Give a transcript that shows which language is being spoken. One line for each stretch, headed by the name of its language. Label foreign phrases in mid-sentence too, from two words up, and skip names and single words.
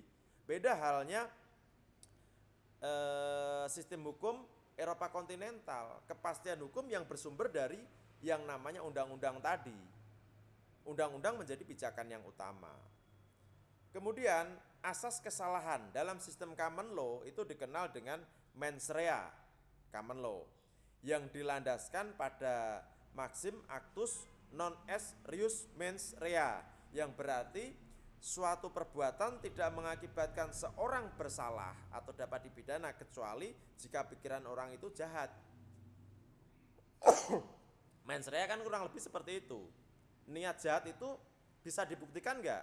Indonesian: Beda halnya sistem hukum Eropa kontinental, kepastian hukum yang bersumber dari yang namanya undang-undang tadi. Undang-undang menjadi pijakan yang utama. Kemudian asas kesalahan dalam sistem
English: common law
Indonesian: itu dikenal dengan
Latin: mens rea
English: common law
Indonesian: yang dilandaskan pada maksim
Latin: actus non est reus mens rea,
Indonesian: yang berarti suatu perbuatan tidak mengakibatkan seorang bersalah atau dapat dipidana kecuali jika pikiran orang itu jahat.
Latin: Mens rea
Indonesian: kan kurang lebih seperti itu. Niat jahat itu bisa dibuktikan enggak?